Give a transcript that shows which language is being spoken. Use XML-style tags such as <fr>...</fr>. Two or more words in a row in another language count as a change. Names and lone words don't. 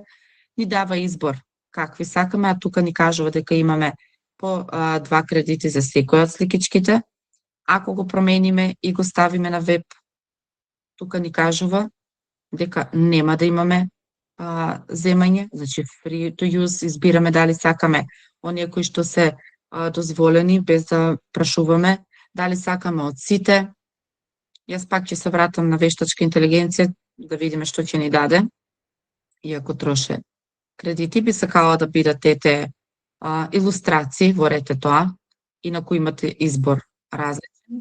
<mk>Ни дава избор какви сакаме, а тука ни кажува дека имаме по 2 кредити за секој од сликичките. Ако го промениме и го ставиме на веб, тука ни кажува дека нема да имаме земање, значи</mk> <en>free to use,</en> <mk>избираме дали сакаме оние кои што се дозволени без да прашуваме, дали сакаме од сите. Јас пак ќе се вратам на вештачка интелигенција да видиме што ќе ни даде. Иако троше кредити, би сакала да бидат тете илустрации, ворете тоа, инаку имате избор различен.</mk>